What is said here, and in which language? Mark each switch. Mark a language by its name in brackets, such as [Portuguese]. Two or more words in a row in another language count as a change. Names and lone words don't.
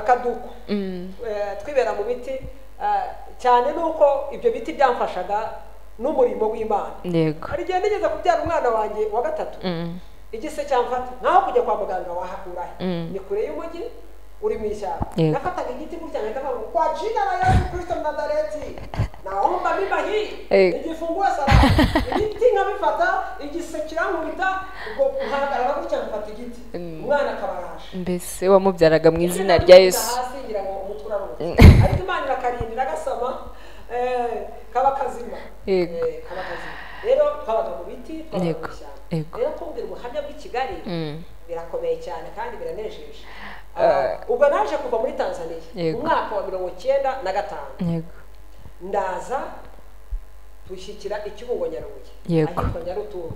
[Kinyarwanda] akaduko twibera mu biti cyane nuko ibyo biti byamfashaga n'umurimo w'Imana yego hari igihe nigeze kubyara umwana wanjye wa gatatu igise cyamfata nkaho kujya kwa muganga wahakura ni kure y'umujyi uri mu ishyamba nafataga igiti gutya nkahita ngo [Swahili] kwa jina la Yesu Kristo Nazareti naomba mimba hii igifungue salama [Kinyarwanda] igiti nkabifata igise kirankubita ubwo nkahagarara gutya nkafata igiti umwana akabarasha mbese wamubyaraga mu izina rya Yesu hasi ngira ngo umutwe uraruka ariko Imana irakarindira agasama kaba kazima kaba kazima rero twabaga mu biti twabaga mu ishyamba rero kumvira ubuhamya bw'i Kigali birakomeye cyane kandi biranejeje ubwo naje kuva muri Tanzania mu mwaka wa 1995 ndaza dushyikira Ikibungo Nyarubuye ahitwa Nyarutunga